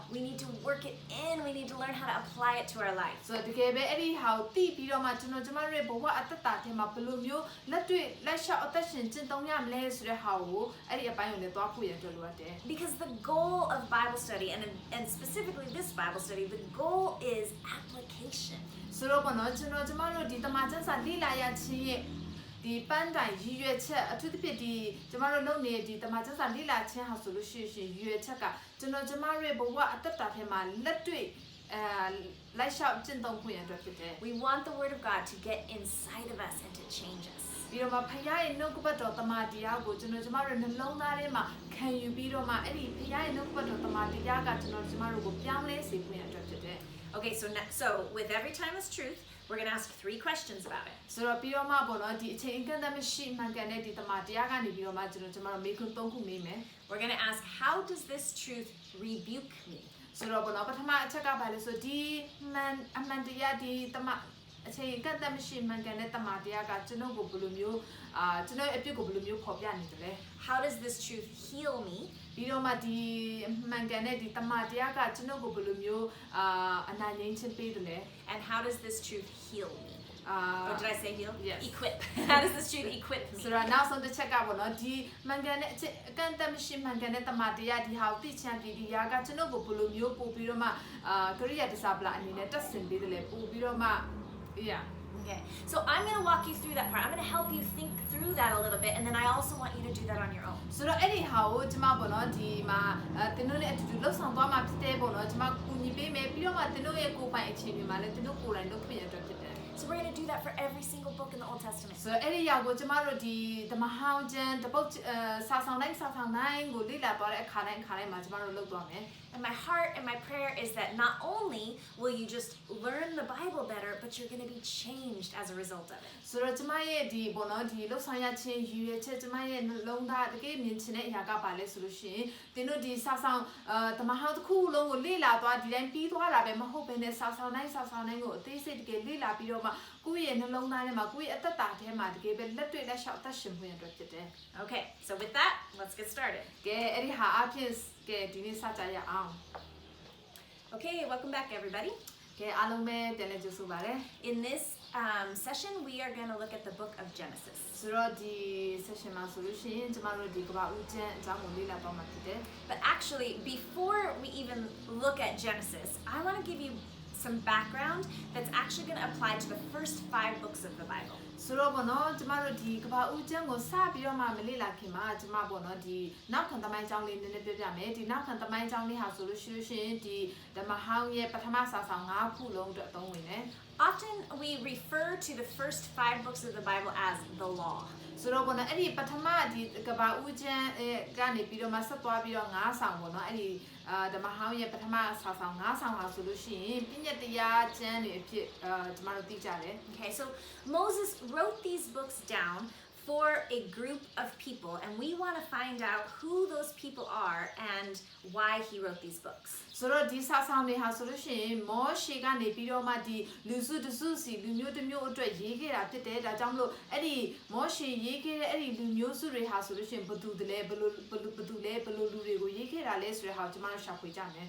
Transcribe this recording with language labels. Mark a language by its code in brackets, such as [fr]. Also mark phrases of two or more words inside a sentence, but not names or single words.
[en] We need to work it in. We need to learn how to apply it to our life. [my] ဆိုတော့တကယ်ပဲအဲ့ဒီဟာကိုသိပြီးတော့မှကျမတို့ရဲ့ဘဝအသက်တာထဲမှာဘယ်လိုမျိုးလက်တွေ့လက်ရှောက်အသက်ရှင်ကျင့်သုံးရမလဲဆိုတဲ့ဟာကိုအဲ့ဒီအပိုင်းကိုလည်းသွားဖို့ရအတွက်လိုအပ်တယ် [en] Because the goal of Bible study, and specifically this Bible study, the goal is application. [my] ဆိုတော့ပေါ့နော်ကျမတို့ဒီတမန်ကျမ်းစာလေ့လာရခြင်းရဲ့ဒီပန်းတိုင်ရည်ရွယ်ချက်အထူးသဖြင့်ဒီကျမတို့လုပ်နေတဲ့ဒီတမန်ကျမ်းစာလေ့လာခြင်းဟာဆိုလို့ရှိရင်ရည်ရွယ်ချက်ကကျမရဲ့ဘဝအသက်တာထဲမှာလက်တွေ့လိုက်လျှောက်ကျင့်သုံးဖို့ရအတွက်ဖြစ်တယ် [en] We want the Word of God to get inside of us and to change us. [my] ပြီးတော့ဖခင်ရဲ့နှုတ်ကပတ်တော်တမန်တရားကိုကျမတို့နှလုံးသားထဲမှာခံယူပြီးတော့မှအဲ့ဒီဖခင်ရဲ့နှုတ်ကပတ်တော်တမန်တရားကကျမတို့ကိုပြောင်းလဲစေဖို့ရအတွက်ဖြစ်တယ် [en] Okay, so with every timeless truth, we're going to ask 3 questions about it. [my] ဆိုတော့ပြီးတော့မှပေါ့နော်ဒီအချိန်အကန့်အသတ်မရှိမှန်ကန်တဲ့ဒီတမန်တရားကနေပြီးတော့မှကျမတို့မေးခွန်း 3 ခုမေးမယ် [en] We're going to ask, how does this truth rebuke me? [my] ဆိုတော့ပေါ့နော်ပထမအချက်ကဘာလဲဆိုဒီအမှန်တရားဒီတမန်အချိန်အကန့်အသတ်မရှိမှန်ကန်တဲ့တမန်တရားကကျွန်တော်ကိုဘယ်လိုမျိုးကျွန်တော်အပြစ်ကိုဘယ်လိုမျိုးဖော်ပြနေတယ်လဲ [en] How does this truth heal me? [my] ဘပြီးတော့မှဒီမှန်ကန်တဲ့ဒီတမန်တရားကကျွန်တော်ကိုဘယ်လိုမျိုးအနာငြိမ်းချမ်းပေးတယ်လဲ [en] And how does this truth heal me? Or did I say heal? Yes. Equip. How does this truth equip me? [my] ဆိုတော့နောက်ဆုံးတစ်ချက်ကပေါ့နော်ဒီမှန်ကန်တဲ့အကန့်အသတ်မရှိမှန်ကန်တဲ့တမန်တရားဒီဟာကိုသိချမ်းပြီးဒီရာကကျွန်တော်ကိုဘယ်လိုမျိုးပို့ပြီးတော့မှကရိယာတစားပလာအနေနဲ့တက်ဆင်ပေးတယ်လဲပို့ပြီးတော့မှ yeah [en] Okay, so I'm going to walk you through that part. I'm going to help you think through that a little bit, and then I also want you to do that on your own. [my] ဆိုတော့အဲ့ဒီဟာကိုကျွန်မပေါ့နော်ဒီမှာတင်တို့နဲ့အတူတူလှုပ်ဆောင်သွားမှာဖြစ်တဲ့ပေါ့နော်ကျွန်မကူညီပေးမယ်ပြီးတော့မှတင်တို့ရဲ့ကိုယ်ပိုင်အခြေအနေမှာလည်းတင်တို့ကိုယ်တိုင်လုပ်ခွင့်ရအတွက်ဖြစ်တယ် [en] So we're going to do that for every single book in the Old Testament. [my] ဆိုတော့အဲ့ဒီရောက်ကိုကျွန်မတို့ဒီဓမ္မဟောင်းကျမ်းတပုတ်စာဆောင်တိုင်းကိုလေ့လာသွားတဲ့အခါတိုင်းမှာကျွန်မတို့လုပ်သွားမယ် [en] And my heart and my prayer is that not only will you just learn the Bible better, but you're going to be changed as a result of it. [my] ဆိုတော့ကျွန်မရဲ့ဒီပေါ့နော်ဒီလှုပ်ဆောင်ရခြင်းရည်ရွယ်ချက်ကျွန်မရဲ့နှလုံးသားတကယ်မြင်ချင်တဲ့အရာကပါလဲဆိုလို့ရှိရင်တင်တို့ဒီစာဆောင်ဓမ္မဟောင်းတစ်ခုလုံးကိုလေ့လာသွားဒီတိုင်းပြီးသွားတာပဲမဟုတ်ဘဲနဲ့စာဆောင်တိုင်းကိုအသေးစိတ်တကယ်လေ့လာပြီးတော့မှကိုယ့်ရဲ့နှလုံးသားထဲမှာကိုယ့်ရဲ့အသက်တာထဲမှာတကယ်ပဲလက်တွေ့လက်လျှောက်အသက်ရှင်ခွင့်အတွက်ဖြစ်တယ် [en] Okay, so with that, let's get started. [my] ကဲအဲ့ဒီဟာအဖြစ်ကဲဒီနေ့စကြရအောင် [en] Okay, welcome back, everybody. [my] ကဲအားလုံးပဲပြန်လည်ကြိုဆိုပါရစေ [en] In this session, we are going to look at the book of Genesis. [my] ဆိုတော့ဒီ session မှာဆိုလို့ရှိရင်ကျမတို့ဒီကမ္ဘာဦးကျမ်းအကြောင်းကိုလေ့လာသွားမှာဖြစ်တယ် [en] But actually, before we even look at Genesis, I want to give you some background that's actually going to apply to the first 5 books of the Bible. [my] ဆိုတော့ဘောနော်ကျမတို့ဒီကမ္ဘာဦးကျမ်းကိုစပြီးတော့မှမလေ့လာခင်မှာကျမဘောနော်ဒီနောက်ခံသမိုင်းကြောင်းလေးနည်းနည်းပြောပြမယ်ဒီနောက်ခံသမိုင်းကြောင်းလေးဟာဆိုလို့ရှိရင်ဒီဓမ္မဟောင်းရဲ့ပထမစာဆောင်5ခုလုံးအတွက်အသုံးဝင်တယ် [en] Often we refer to the first 5 books of the Bible as the law. [my] ဆိုတော့ဘောနော်အဲ့ဒီပထမဒီကမ္ဘာဦးကျမ်းကနေပြီးတော့မှဆက်သွားပြီးတော့5ဆောင်ဘောနော်အဲ့ဒီဓမ္မဟောင်းရဲ့ပထမစာဆောင်5ဆောင်ဟာဆိုလို့ရှိရင်ပြည့်ညတ်တရားကျမ်းတွေအဖြစ်ကျမတို့သိကြတယ် [en] Okay, so Moses wrote these books down for a group of people, and we want to find out who those people are and why he wrote these books. [my] ဆိုတော့ဒီစာဆောင်တွေဟာဆိုလို့ရှိရင်မောရှေကနေပြီးတော့မှဒီလူစုတစုစီလူမျိုးတစ်မျိုးအတွက်ရေးခဲ့တာဖြစ်တယ်ဒါကြောင့်မလို့အဲ့ဒီမောရှေရေးခဲ့တဲ့အဲ့ဒီလူမျိုးစုတွေဟာဆိုလို့ရှိရင်ဘယ်သူလဲဘယ်လိုလူတွေကိုရေးခဲ့တာလဲဆိုတဲ့ဟာကိုကျွန်တော်ရှာဖွေကြမယ်